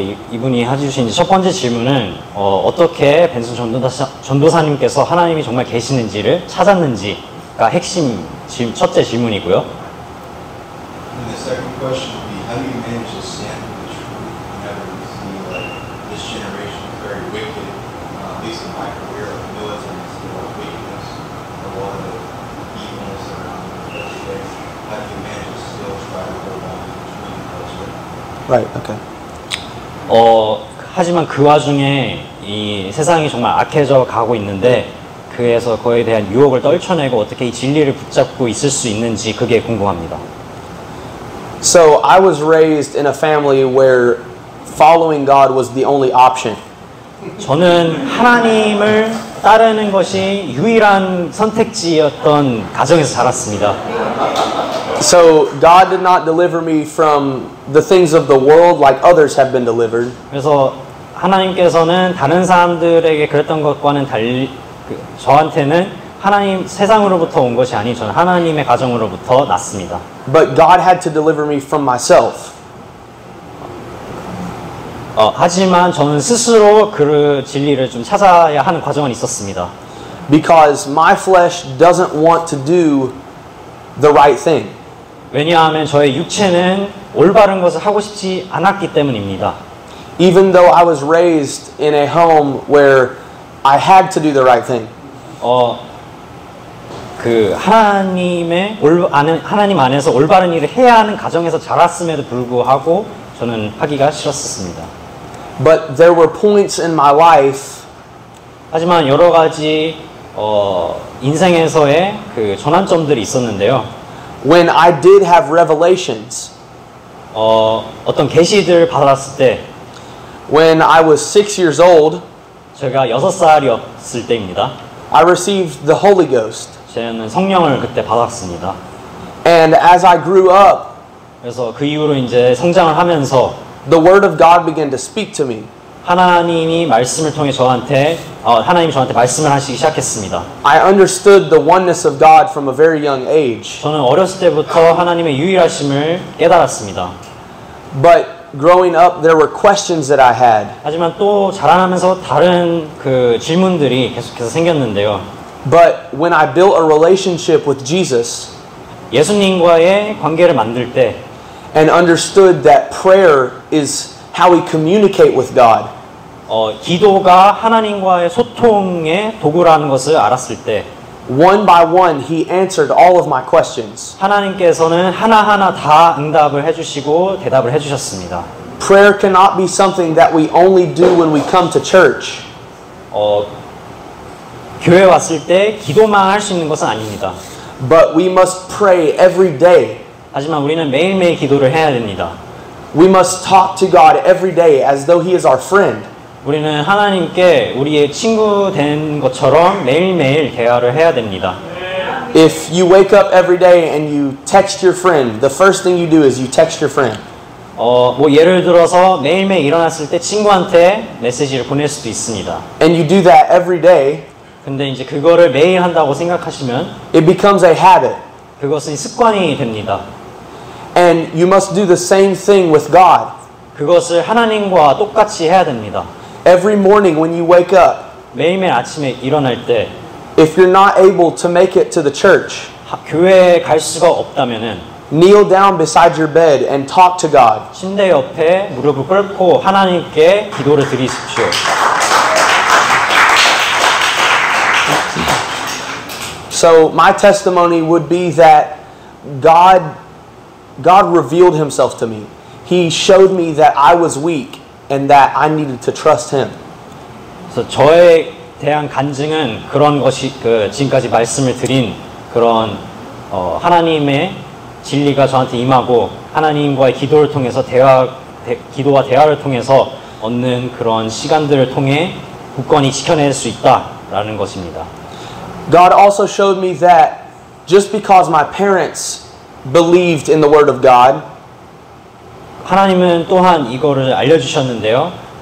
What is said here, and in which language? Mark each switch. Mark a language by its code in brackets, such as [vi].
[ko] 이분이 해주신 첫 번째 질문은 어떻게 벤슨 전도사님께서 하나님이 정말 계시는지를 찾았는지가 핵심 첫째 질문이고요. [en] And the second question would be, how do you manage to stand for the truth whenever you see like this generation is very wicked? At least in my career, like military, I see a lot of wickedness, a lot of evilness around every day. How do you manage to still try to hold on to the truth and culture? Right. Okay. [ko] 하지만 그 와중에 이 세상이 정말 악해져 가고 있는데 그에서 그에 대한 유혹을 떨쳐내고 어떻게 이 진리를 붙잡고 있을 수 있는지 그게 궁금합니다. [en] So I was raised in a family where following God was the only option. [ko] 저는 하나님을 따르는 것이 유일한 선택지였던 가정에서 자랐습니다. [en] So God did not deliver me from the things of the world like others have been delivered. [ko] 그래서 하나님께서는 다른 사람들에게 그랬던 것과는 달리 저한테는 하나님 세상으로부터 온 것이 아닌 저는 하나님의 가정으로부터 났습니다. [en] But God had to deliver me from myself. [ko] 하지만 저는 스스로 그 진리를 좀 찾아야 하는 과정은 있었습니다. [en] Because my flesh doesn't want to do the right thing. [ko] 왜냐하면 저의 육체는 올바른 것을 하고 싶지 않았기 때문입니다. [en] Even though I was raised in a home where I had to do the right thing. [ko] 그 하나님 안에서 올바른 일을 해야 하는 가정에서 자랐음에도 불구하고 저는 하기가 싫었습니다. [en] But there were points in my life [ko] 하지만 여러 가지 인생에서의 그 전환점들이 있었는데요. [en] when I did have revelations. [ko] 어떤 계시들을 받았을 때 [en] When I was 6 years old, [ko] 제가 6살이었을 때입니다. [en] I received the Holy Ghost. [ko] 저는 성령을 그때 받았습니다. [en] And as I grew up, [ko] 그래서 그 이후로 이제 성장을 하면서 [en] the Word of God began to speak to me. [ko] 하나님이 말씀을 통해 하나님이 저한테 말씀을 하시기 시작했습니다. [en] I understood the oneness of God from a very young age. [ko] 저는 어렸을 때부터 하나님의 유일하심을 깨달았습니다. [en] But growing up, there were questions that I had. [ko] 하지만 또 자라나면서 다른 그 질문들이 계속해서 생겼는데요. [en] But when I built a relationship with Jesus [ko] 예수님과의 관계를 만들 때 [en] and understood that prayer is how we communicate with God, [ko] 기도가 하나님과의 소통의 도구라는 것을 알았을 때 [en] one by one, He answered all of my questions. [ko] 하나님께서는 하나하나 다 응답을 해주시고 대답을 해주셨습니다. [en] Prayer cannot be something that we only do when we come to church. [ko] 교회 왔을 때 기도만 할 수 있는 것은 아닙니다. [en] But we must pray every day. [ko] 하지만 우리는 매일매일 기도를 해야 됩니다. [en] We must talk to God every day as though He is our friend. [ko] 우리는 하나님께 우리의 친구 된 것처럼 매일매일 대화를 해야 됩니다. [en] If you wake up every day and you text your friend, the first thing you do is you text your friend. [ko] 뭐 예를 들어서 매일매일 일어났을 때 친구한테 메시지를 보낼 수도 있습니다. [en] And you do that every day. [ko] 근데 이제 그거를 매일 한다고 생각하시면 [en] It becomes a habit. [ko] 그것은 습관이 됩니다. [en] And you must do the same thing with God. [ko] 그것을 하나님과 똑같이 해야 됩니다. [en] Every morning when you wake up, [ko] 매일매일 아침에 일어날 때 [en] if you're not able to make it to the church, [ko] 교회에 갈 수가 없다면은 [en] kneel down beside your bed and talk to God. [ko] 침대 옆에 무릎을 꿇고 하나님께 기도를 드리십시오. [en] So my testimony would be that God revealed Himself to me. He showed me that I was weak and that I needed to trust Him. [ko] 그래서 저에 대한 간증은 그런 것이 지금까지 말씀을 드린 그런 하나님의 진리가 저한테 임하고 하나님과의 기도를 통해서 기도와 대화를 통해서 얻는 그런 시간들을 통해 굳건히 지켜낼 수 있다라는 것입니다. [en] God also showed me that just because my parents believed in the Word of God, [ko] 하나님은 또한 이거를 알려주셨는데요.